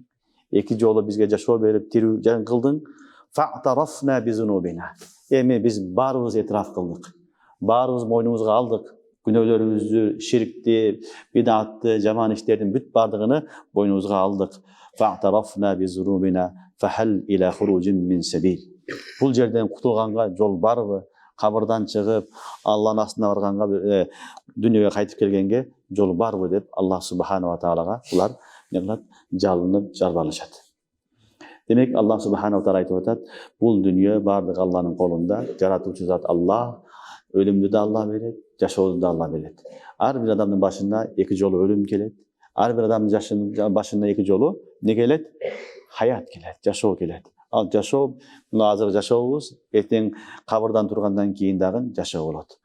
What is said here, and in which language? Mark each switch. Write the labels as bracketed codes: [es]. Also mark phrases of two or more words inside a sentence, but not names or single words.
[ky] Эки жолу бизге жашоо берип тирүү жан кылдың. [ar] فاعترفنا بذنوبنا. [ky] Эми биз баарыбыз этираф кылдык. Баарыбыз мойнубузга алдык. Күнөөлөрүбүздү, ширкти, бидатты, жаман иштердин бүт бардыгыны мойнубузга алдык. [ar] فاعترفنا بذنوبنا فهل إلى خروج من سبيل. [ky] Бул жерден кутулганга жол барбы? Кабырдан чыгып, Алланын астына барганга, дүйнөгө кайтып келгенге жол барбы деп Аллах субхана ва таалага булар жалынып жалбарышат. Демек [ar] الله سبحانه وتعالى [ky] айтып атат, бул дүйнө бардыгы Алланын колунда, жаратуучу зат Аллах, өлүмдү да Аллах берет, жашооду да Аллах берет. Ар бир адамдын башына эки жолу өлүм келет. Ар бир адамдын башына эки жолу не келет? Хаят келет, жашоо келет. Ал жашоо, мына азыр жашообуз, эртең кабырдан тургандан кийин дагы жашоо болот.